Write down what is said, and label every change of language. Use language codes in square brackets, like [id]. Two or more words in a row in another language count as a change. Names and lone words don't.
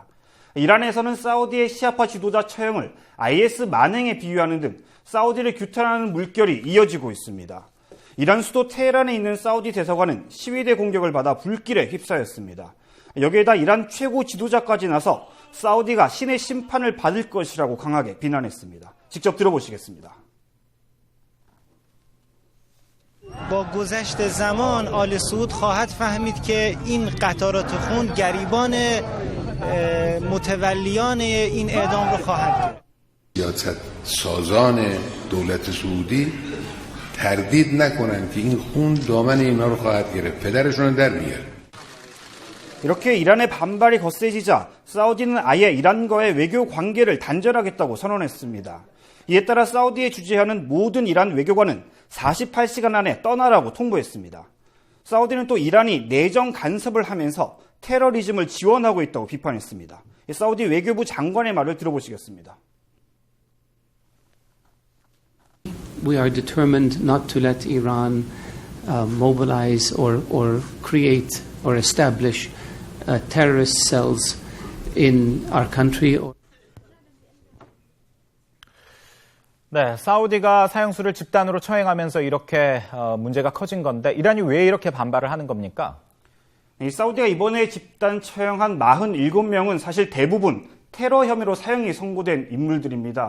[ko] 이란에서는 사우디의 시아파 지도자 처형을 IS 만행에 비유하는 등 사우디를 규탄하는 물결이 이어지고 있습니다. 이란 수도 테헤란에 있는 사우디 대사관은 시위대 공격을 받아 불길에 휩싸였습니다. 여기에다 이란 최고 지도자까지 나서 사우디가 신의 심판을 받을 것이라고 강하게 비난했습니다. 직접 들어보시겠습니다. [fa] با گذشت زمان آل سعود خواهد فهمید که این قطرات خون گریبان متولیان این اعدام رو خواهد کرد. سیاست سازان دولت سعودی تردید نکنند که این خون دامن اینا رو خواهد گرفت. پدرشون در میاره. [ko] 이렇게 이란의 반발이 거세지자 사우디는 아예 이란과의 외교 관계를 단절하겠다고 선언했습니다. 이에 따라 사우디에 주재하는 모든 이란 외교관은 48시간 안에 떠나라고 통보했습니다. 사우디는 또 이란이 내정 간섭을 하면서 테러리즘을 지원하고 있다고 비판했습니다. 사우디 외교부 장관의 말을 들어보시겠습니다. [en] We are determined not to let Iran mobilize or create or establish terrorist cells in our country. [ko] 네, 사우디가 사형수를 집단으로 처형하면서 이렇게 문제가 커진 건데 이란이 왜 이렇게 반발을 하는 겁니까? 이 사우디가 이번에 집단 처형한 47명은 사실 대부분 테러 혐의로 사형이 선고된 인물들입니다.